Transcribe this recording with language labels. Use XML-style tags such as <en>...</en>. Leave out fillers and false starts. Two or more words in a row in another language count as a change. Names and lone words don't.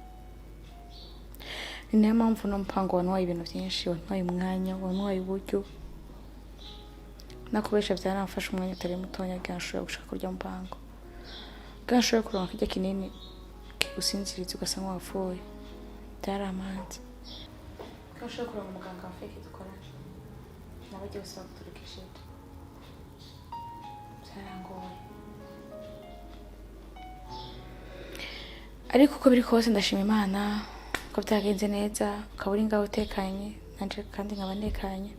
<rn>Ni nayo mpamvu no mupango wantwaye ibintu vyinshi, wantwaye umwanya, wantwaye uburyo. Nakubesha byaramfasha umwanya utari mutonya kugira nshobore gushaka kurya mupango. Kugira nshobore kuronka kirya kinini kigusinziriza ugasa nk'uwapfuye. Byaramanze. Kugira nshobore kuronka umuganga wa feke dukorana. Nabagiye bose baguturikishije. Byarangoye. Ariko uko biri kose ndashima Imana ko byagenze neza, ukaba uri ngaho utekanye, nanje kandi nkaba ntekanye.</rn>